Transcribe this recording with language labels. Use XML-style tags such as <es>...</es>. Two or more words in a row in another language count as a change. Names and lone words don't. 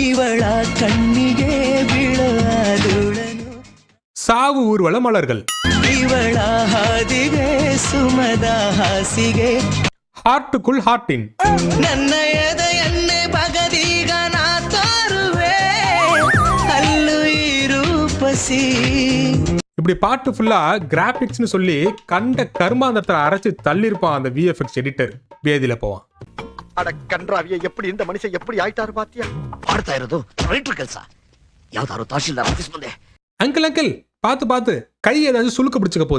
<ta>சாவு ஊர்வல மலர்கள், ஹார்ட்டுக்குள் ஹார்ட்டின், இப்படி பாட்டு ஃபுல்லா கிராபிக்ஸ்னு சொல்லி கண்ட கர்மாந்தத்தை அரைச்சு தள்ளிருப்பான் அந்த</ta> <en>VFX editor.</en> <ta>வேதியில போவான். அட கன்றாவிய, எப்படி இந்த மனுஷன் எப்படி ஆயிட்டாரு பாத்தியா?</ta> <kn>ಆಡ್ತಾ ಇರೋದು ರೈಟರ್ ಕೆಲಸ. ಯಾವ್ದಾದ್ರು ತಹಶೀಲ್ದಾರ್ ಆಫೀಸ್ ಮುಂದೆ</kn> <ta>அங்கிள் பாத்து கை ஏதாவது சுளுக்கு பிடிச்சுக்க போகுது.</ta>